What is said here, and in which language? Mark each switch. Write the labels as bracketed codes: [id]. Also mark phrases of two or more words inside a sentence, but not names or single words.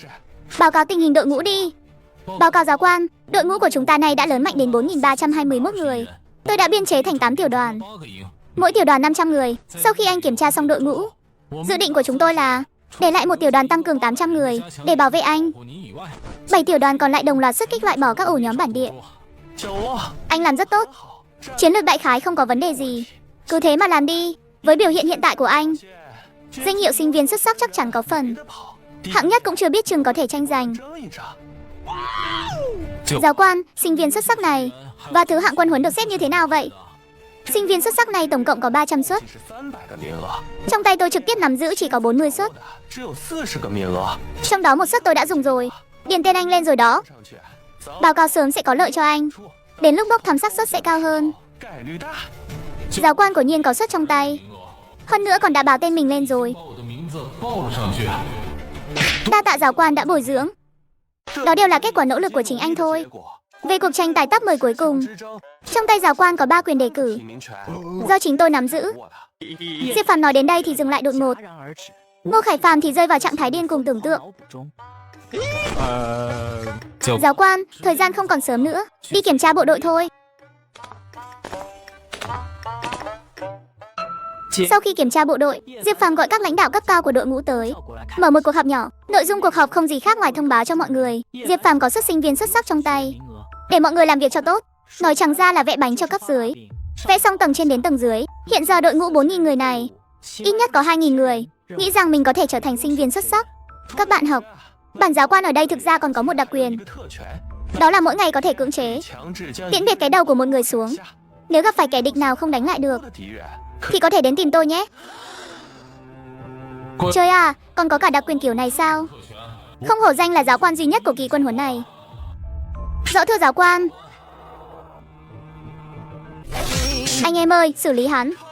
[vi] Báo cáo tình hình đội ngũ đi. Báo cáo giáo quan, đội ngũ của chúng ta này đã lớn mạnh đến 4.321 người. Tôi đã biên chế thành 8 tiểu đoàn, [zh] 8个营， [vi] mỗi tiểu đoàn 500 người. Sau khi anh kiểm tra xong đội ngũ, dự định của chúng tôi là để lại một tiểu đoàn tăng cường 800 người để bảo vệ anh. [zh] 除您以外， [vi] 7 tiểu đoàn còn lại đồng loạt xuất kích loại bỏ các ổ nhóm bản địa. [zh] 有啊， [vi] Anh làm rất tốt. Chiến lược đại khái không có vấn đề gì. Cứ thế mà làm đi. Với biểu hiện hiện tại của anh, [zh] 见 [vi] danh hiệu sinh viên xuất sắc chắc chắn có phần. [zh] 的跑，第 [vi] Hạng nhất cũng chưa biết chừng có thể tranh giành. [zh] 争一争。 [vi] Giáo quan, sinh viên xuất sắc này và thứ hạng quân huấn được xếp như thế nào vậy? Sinh viên xuất sắc này tổng cộng có 300 suất. [zh] 仅是300个名额， [vi] Trong tay tôi trực tiếp nắm giữ chỉ có 40 suất. [zh] 只有40个名额。 [vi] Trong đó một suất tôi đã dùng rồi. Điền tên anh lên rồi đó. [zh] 上去，早 [vi] Báo cáo sớm sẽ có lợi cho anh. [zh] 出， [vi] Đến lúc bốc thăm xác suất sẽ cao hơn. [zh] 概率大。 [vi] Giáo quan của nhiên có suất trong tay. Hơn nữa còn đã báo tên mình lên rồi. [zh] 把我的名字报了上去。 [vi] Đa tạ giáo quan đã bồi dưỡng. Đó đều là kết quả nỗ lực của chính anh thôi. [zh] 结果 [vi] Về cuộc tranh tài top 10 cuối cùng, [zh] 之争， [vi] trong tay giáo quan có 3 quyền đề cử [zh] 提名权 [vi] do chính tôi nắm giữ. [zh] 握的。 [vi] Diệp Phàm nói đến đây thì dừng lại đột ngột. [zh] 戛然而止， [vi] Ngô Khải Phàm thì rơi vào trạng thái điên cuồng tưởng tượng. [zh] 脑补中。 [vi] Giáo quan, thời gian không còn sớm nữa, đi kiểm tra bộ đội thôi. Sau khi kiểm tra bộ đội, Diệp Phàm gọi các lãnh đạo cấp cao của đội ngũ tới, [zh] 照过来看， [vi] mở một cuộc họp nhỏ. Nội dung cuộc họp không gì khác ngoài thông báo cho mọi người Diệp Phàm có suất sinh viên xuất sắc trong tay, [zh] 名额 [vi] để mọi người làm việc cho tốt. Nói chẳng ra là vẽ bánh cho cấp dưới, [zh] 并 [vi] vẽ xong tầng trên đến tầng dưới. Hiện giờ đội ngũ 4.000 người này, ít nhất có 2.000 người nghĩ rằng mình có thể trở thành sinh viên xuất sắc. Các bạn học, bản giáo quan ở đây thực ra còn có một đặc [zh] 一 [vi] quyền, [zh] 个特权， [vi] đó là mỗi ngày có thể cưỡng chế [zh] 强制将 [vi] tiễn biệt cái đầu của một người xuống. [zh] 下 [vi] Nếu gặp phải kẻ địch nào không đánh lại được [zh] 的敌人， [vi] thì có thể đến tìm tôi nhé. Trời à, còn có cả đặc quyền kiểu này sao? Không hổ danh là giáo quan duy nhất của kỳ quân huấn này. Rõ thưa giáo quan. Anh em ơi, xử lý hắn.